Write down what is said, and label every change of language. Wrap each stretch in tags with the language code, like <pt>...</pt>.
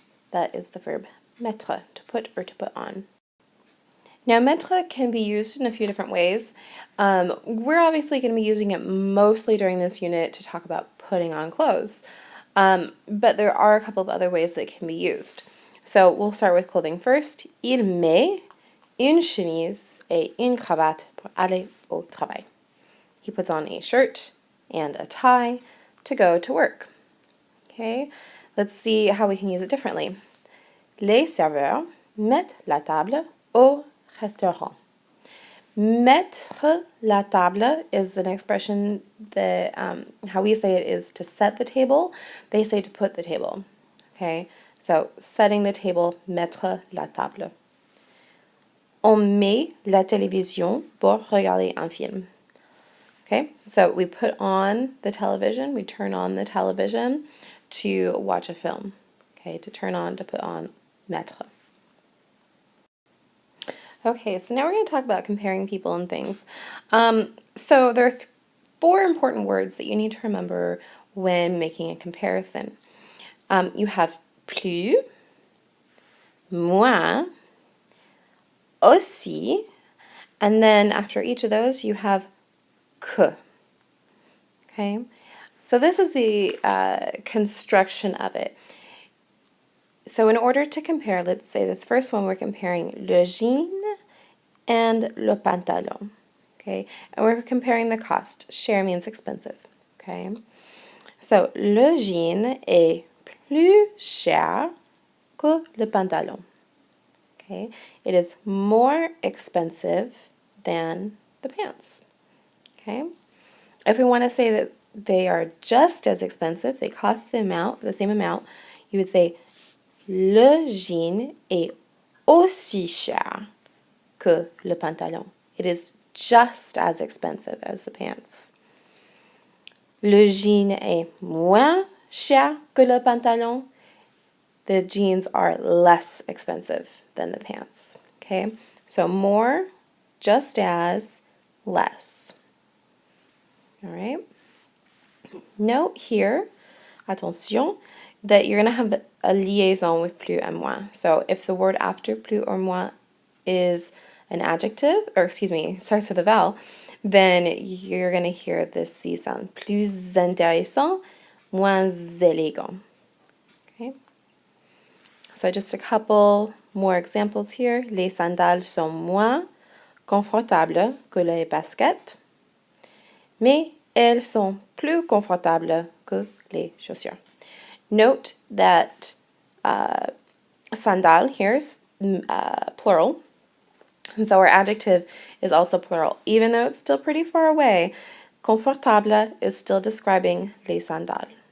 <en>That is the verb mettre, to put or to put on. Now, mettre can be used in a few different ways. We're obviously going to be using it mostly during this unit to talk about putting on clothes, but there are a couple of other ways that it can be used. So we'll start with clothing first.</en> <fr>Il met une chemise et une cravate pour aller au travail.</fr> <en>He puts on a shirt and a tie to go to work. Okay, let's see how we can use it differently.</en> <fr>Les serveurs mettent la table au restaurant. Mettre la table</fr> <en>is an expression that how we say it is to set the table. They say to put the table. Okay, so setting the table,</en> <fr>mettre la table. On met la télévision pour regarder un film.</fr> <en>Okay, so we put on the television, we turn on the television to watch a film. Okay, to turn on, to put on, mettre. Okay, so now we're going to talk about comparing people and things. So there are four important words that you need to remember when making a comparison. You have plus, moins, aussi, and then after each of those you have que. Okay, so this is the construction of it. So in order to compare, let's say this first one, we're comparing le jean and le pantalon. Okay, and we're comparing the cost. Cher means expensive. Okay, so</en> <fr>le jean est plus cher que le pantalon.</fr> <en>Okay, it is more expensive than the pants. Okay, if we want to say that they are just as expensive, they cost the same amount, you would say</en> <fr>le jean est aussi cher que le pantalon.</fr> <en>It is just as expensive as the pants.</en> <fr>Le jean est moins cher que le pantalon.</fr> <en>The jeans are less expensive than the pants. Okay, so more, just as, less. All right. Note here, attention, that you're going to have a liaison with plus and moins. So if the word after plus or moins is an adjective, or excuse me, starts with a vowel, then you're going to hear this C sound.</en> <fr>Plus intéressant, moins élégant.</fr> <en>Okay. So just a couple more examples here.</en> <fr>Les sandales sont moins confortables que les baskets, mais elles sont plus confortables que les chaussures.</fr> <en>Note that sandal here is plural, and so our adjective is also plural. Even though it's still pretty far away, confortable is still describing les sandales.</en>